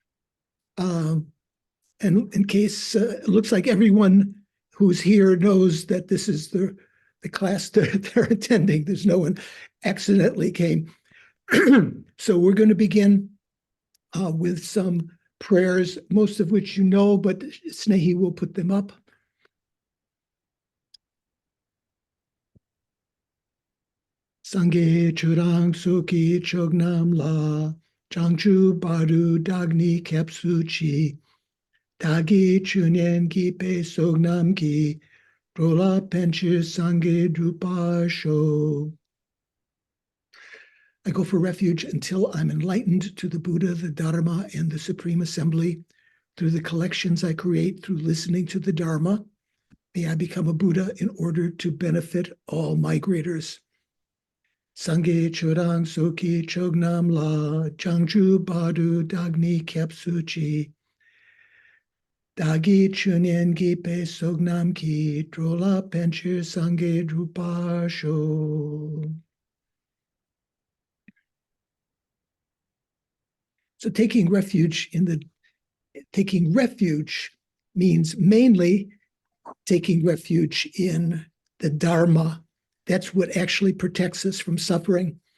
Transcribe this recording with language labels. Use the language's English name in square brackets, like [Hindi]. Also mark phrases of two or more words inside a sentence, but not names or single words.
[English] And in case it looks like everyone who's here knows that this is the class that they're attending. There's no one accidentally came. So we're going to begin with some prayers, most of which you know, but Snehi will put them up. [Tibetan] སངས་རྒྱས་ཆོས་དང་ཚོགས་ཀྱི་མཆོག་རྣམས་ལ། བྱང་ཆུབ་བར་དུ་བདག་ནི་སྐྱབས་སུ་མཆི། བདག་གིས་ཆོས་ཉན་བགྱིས་པའི་བསོད་ནམས་ཀྱིས། འགྲོ་ལ་ཕན་ཕྱིར་སངས་རྒྱས་འགྲུབ་པར་ཤོག. [English] I go for refuge until I'm enlightened to the Buddha, the Dharma, and the Supreme Assembly through the collections I create through listening to the Dharma. May I become a Buddha in order to benefit all migrators. [Tibetan] སངས་རྒྱས་ཆོས་དང་ཚོགས་ཀྱི་མཆོག་རྣམས་ལ། བྱང་ཆུབ་བར་དུ་བདག་ནི་སྐྱབས་སུ་མཆི། བདག་གིས་ཆོས་ཉན་བགྱིས་པའི་བསོད་ནམས་ཀྱིས། འགྲོ་ལ་ཕན་ཕྱིར་སངས་རྒྱས་འགྲུབ་པར་ཤོག. [English] So taking refuge means mainly taking refuge in the Dharma. That's what actually protects us from suffering.